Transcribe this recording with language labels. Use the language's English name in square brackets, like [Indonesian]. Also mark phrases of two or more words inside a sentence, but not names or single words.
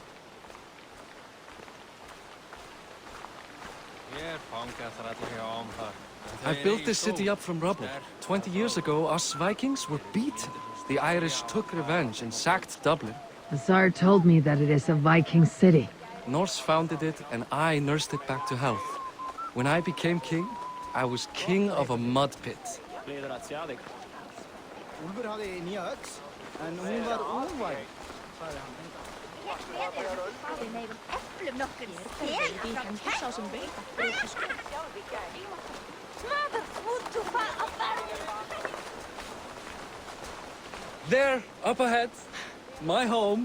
[English] I've built this city up from rubble. 20 years ago, us Vikings were beaten. The Irish took revenge and sacked Dublin. The Tsar told me that it is a Viking city. Norse founded it, and I nursed it back to health. When I became king, I was king of a mud pit. [Icelandic] Úlfur hafði nýja öx, en hún var óvæg. [English] There, up ahead, my home.